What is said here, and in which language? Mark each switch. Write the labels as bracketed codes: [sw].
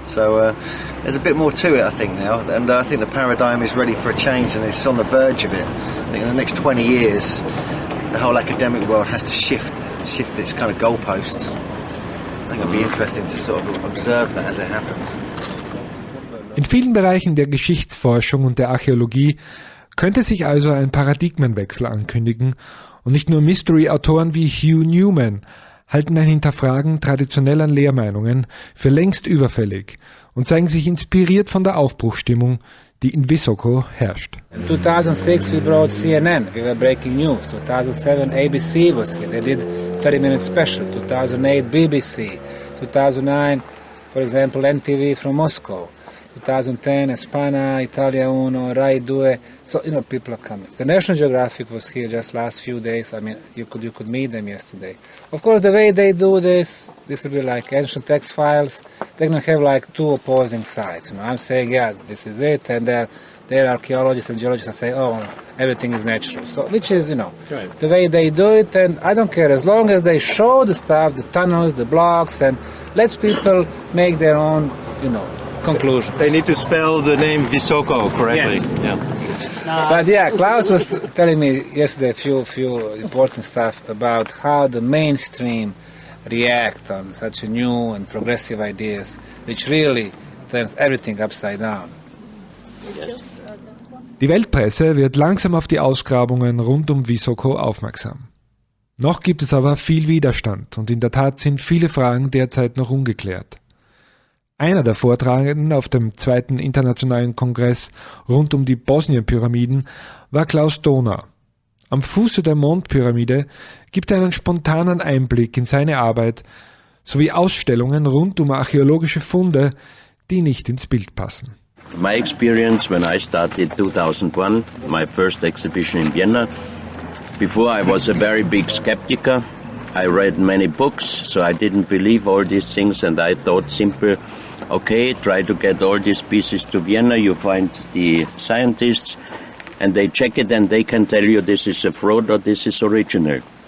[en] So there's a bit more to it, I think, now. And I think the paradigm is ready for a change, and it's on the verge of it. I think in the next 20 years, the whole academic world has to shift its kind of goalposts. I think it'll be interesting to sort of observe that as it happens. [de] In vielen Bereichen der Geschichtsforschung und der Archäologie könnte sich also ein Paradigmenwechsel ankündigen, und nicht nur Mystery-Autoren wie Hugh Newman halten ein Hinterfragen traditioneller Lehrmeinungen für längst überfällig und zeigen sich inspiriert von der Aufbruchsstimmung, die in Visoko herrscht. [en] In 2006 we brought CNN, we were breaking news. 2007 ABC was here, they did 30-minute special. 2008 BBC. 2009, for example, NTV from Moscow. 2010 Espana, Italia Uno, Rai 2. So, you know, people are coming. The National Geographic was here just last few days. I mean, you could meet them yesterday. Of course, the way they do this will be like ancient text files. They're going to have like two opposing sides. You know, I'm saying, yeah, this is it, and their archaeologists and geologists are saying, oh, everything is natural. So, which is, you know, right, the way they do it, and I don't care as long as they show the stuff, the tunnels, the blocks, and let people make their own, you know, conclusion. They need to spell the name Visoko correctly. Yes. Yeah. But yeah, Klaus was telling me yesterday a few important stuff about how the mainstream react on such a new and progressive ideas, which really turns everything upside down. [de] Die Weltpresse wird langsam auf die Ausgrabungen rund um Visoko aufmerksam. Noch gibt es aber viel Widerstand, und in der Tat sind viele Fragen derzeit noch ungeklärt. Einer der Vortragenden auf dem zweiten internationalen Kongress rund um die Bosnien Pyramiden war Klaus Dona. Am Fuße der Mondpyramide gibt er einen spontanen Einblick in seine Arbeit sowie Ausstellungen rund um archäologische Funde, die nicht ins Bild passen. [en] My experience when I started 2001, my first exhibition in Vienna, before I was a very big skeptic. I read many books, so I didn't believe all these things, and I thought simple, okay, try to get all these pieces to Vienna, you find the scientists, and they check it and they can tell you this is a fraud or this is original.